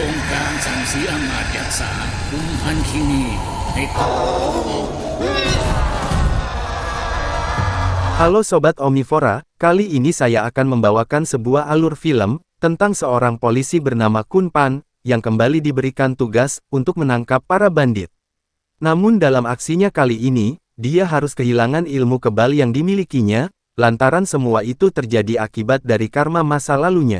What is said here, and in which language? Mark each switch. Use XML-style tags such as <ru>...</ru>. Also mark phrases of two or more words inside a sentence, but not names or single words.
<th>การสั่งเสียอำนาจยักษาคุมพันคีนีให้ตก</th> <id>Halo Sobat Omnivora, kali ini saya akan membawakan sebuah alur film tentang seorang polisi bernama Kun Pan yang kembali diberikan tugas untuk menangkap para bandit. Namun dalam aksinya kali ini, dia harus kehilangan ilmu kebal yang dimilikinya, lantaran semua itu terjadi akibat dari karma masa lalunya.</id>